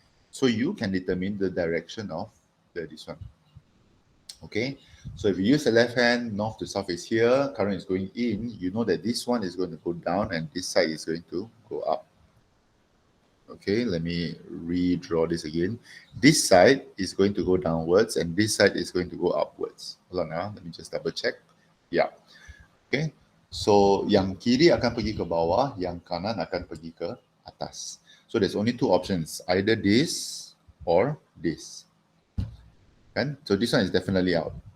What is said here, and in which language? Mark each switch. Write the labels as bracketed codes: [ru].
[en] So you can determine the direction of this one. Okay, so if you use the left hand, north to south is here, current is going in, you know that this one is going to go down and this side is going to go up. Okay, let me redraw this again. This side is going to go downwards and this side is going to go upwards. Hold on, let me just double check. Yeah. [ms] Okay, so yang kiri akan pergi ke bawah, yang kanan akan pergi ke atas. [en] So there's only two options, either this or this. And so this one is definitely out.